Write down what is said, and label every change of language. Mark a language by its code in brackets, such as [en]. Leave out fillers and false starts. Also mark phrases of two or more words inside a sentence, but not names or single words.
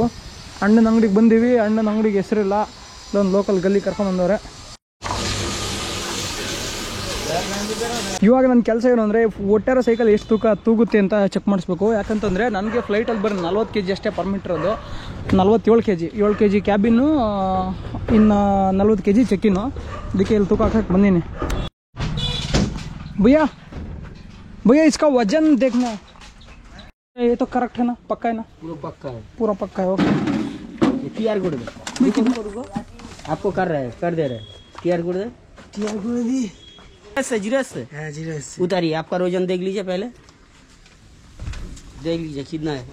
[kn] ಅಣ್ಣನ ಅಂಗಡಿಗೆ ಬಂದೀವಿ, ಅಣ್ಣನ ಅಂಗಡಿಗೆ ಹೆಸರಿಲ್ಲ, ಇಲ್ಲೊಂದು ಲೋಕಲ್ ಗಲ್ಲಿ ಕರ್ಕೊಂಬಂದವ್ರೆ. ಇವಾಗ ನನ್ನ ಕೆಲಸ ಏನು ಅಂದರೆ ಒಟ್ಟಾರೆ ಸೈಕಲ್ ಎಷ್ಟು ತೂಗುತ್ತೆ ಅಂತ ಚೆಕ್ ಮಾಡಿಸ್ಬೇಕು. ಯಾಕಂತಂದರೆ ನನಗೆ ಫ್ಲೈಟಲ್ಲಿ ಬರೀ 40 kg ಅಷ್ಟೇ ಪರ್ಮಿಟ್ ಇರೋದು. 47 kg 7 kg ಕ್ಯಾಬಿನ್ನು, ಇನ್ನು 40 kg ಚೆಕ್ಕಿನ್ನು. ಅದಕ್ಕೆ ಇಲ್ಲಿ ತೂಕ ಹಾಕಕ್ಕೆ ಬಂದೀನಿ. [hi] भैया भैया इसका वजन देखना है. ये तो करेक्ट है ना, पक्का है ना? पूरा पक्का है, पूरा पक्का है. ओके QR कोड आपको कर रहे हैं, कर दे रहे हैं. QR कोड दे, QR कोड दी. जीरस उतारिए, आपका वजन देख लीजिए, पहले देख लीजिए कितना है.